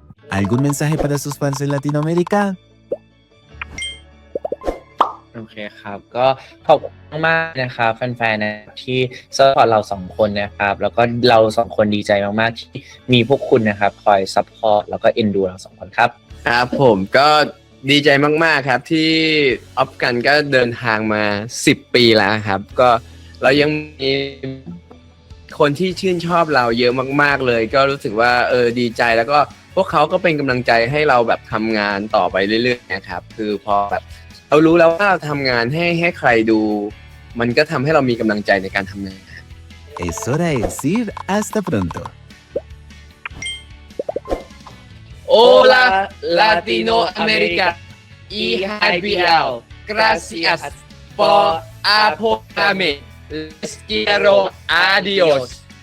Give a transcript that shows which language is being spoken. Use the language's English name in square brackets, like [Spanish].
[Spanish] ¿Algún mensaje para sus fans en Latinoamérica? [Thai] โอเคครับ ก็ขอบคุณมากๆนะครับแฟนๆนะครับที่สปอร์ตเราสองคนนะครับ แล้วก็เราสองคนดีใจมากๆที่มีพวกคุณนะครับคอยซัพพอร์ตแล้วก็เอ็นดูเราสองคนครับ ครับผมก็ดีใจมากๆครับที่ออฟกันก็เดินทางมา10 ปีแล้วครับ ก็เรายังมีคนที่ชื่นชอบเราเยอะมากๆเลย ก็รู้สึกว่าดีใจแล้วก็พวกเขาก็เป็นกำลังใจให้เราแบบทำงานต่อไปเรื่อยๆนะครับคือพอแบบเรารู้แล้วว่าเราทำงานให้ใครดู มันก็ทำให้เรามีกำลังใจในการทำงาน [Spanish] Es hora de decir hasta pronto. Hola Latinoamérica y JBL gracias por apoyarme les quiero adiós